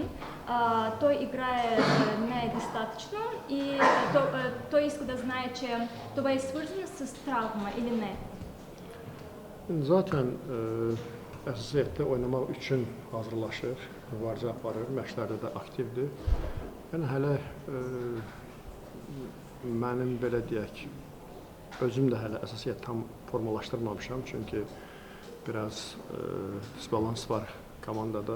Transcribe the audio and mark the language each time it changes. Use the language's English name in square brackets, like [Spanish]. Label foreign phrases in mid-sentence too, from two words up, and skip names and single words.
[Bulgarian] Той играе недостатъчно и той иска да знае, че това е свързано с travma или не. [Azerbaijani] Zaten əsasən oynamaq üçün hazırlaşır, mübarizə aparır, məşqlərdə də aktivdir. Yəni hələ mənim belə deyək, özüm də hələ əsasən tam formalaşdırmamışam, çünki biraz disbalans var komandada.